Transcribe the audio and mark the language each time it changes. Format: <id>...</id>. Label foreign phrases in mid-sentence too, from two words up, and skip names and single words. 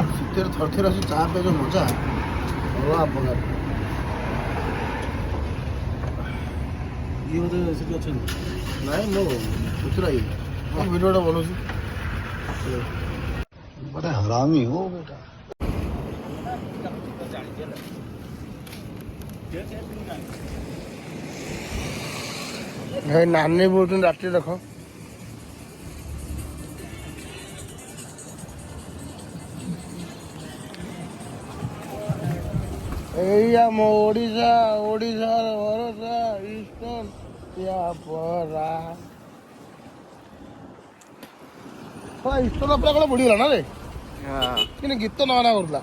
<or>ରାତିରେ ଥରେ ଆସି ଚା ପିଇବା ଯେଉଁ ମଜା ଅଲଗା ପ୍ରକାର। ଇଏ ବୋଧେ ସେଠି ଅଛନ୍ତି। ନାଇଁ ମୁଁ ପୁତୁରା ଇଏ ମୁଁ ଭିଡ଼ିଓଟା ବନଉଛି।</or> <hi>बड़ा हरामी हो बेटा।</hi> <or>ଭାଇ ନାନୀ ବୋଲୁଛନ୍ତି ରାତିରେ ଦେଖ। ଏଇ ଆମ ଓଡ଼ିଶା ଓଡ଼ିଶାର ଭରସା ଇଷ୍ଟର୍ଣ୍ଣ ପରା ଇଷ୍ଟର୍ଣ୍ଣ ପୁରା କ'ଣ ବୁଡ଼ିଗଲା ନା ରେ କିନ୍ତୁ ଗୀତ ନଗାନା କରୁଥିଲା।</or>